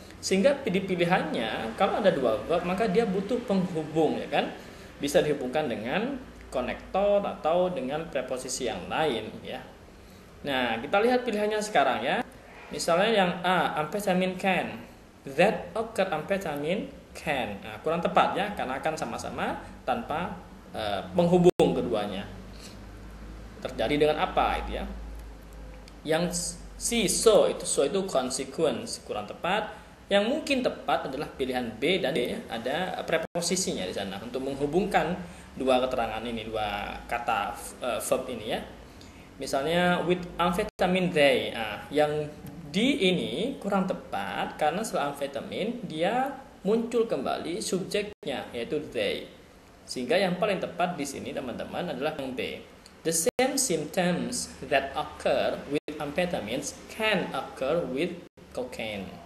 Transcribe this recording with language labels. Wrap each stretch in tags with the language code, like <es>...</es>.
<id>Sehingga di pilihannya kalau ada dua verb maka dia butuh penghubung ya kan? Bisa dihubungkan dengan konektor atau dengan preposisi yang lain ya. Nah, kita lihat pilihannya sekarang ya. Misalnya yang A,</id> <en>amphetamine can. That occur amphetamine can.</en> <id>Nah, kurang tepat ya karena akan sama-sama tanpa penghubung keduanya. Terjadi dengan apa itu ya? Yang so itu consequence, kurang tepat. Yang mungkin tepat adalah pilihan B dan D, ada preposisinya di sana untuk menghubungkan dua keterangan ini, dua kata verb ini ya. Misalnya</id> <en>with amphetamine they.</en> <id>Nah, yang D ini kurang tepat karena setelah amphetamine dia muncul kembali subjeknya yaitu they. Sehingga yang paling tepat di sini teman-teman adalah yang B.</id> <en>The same symptoms that occur with amphetamines can occur with cocaine.</en>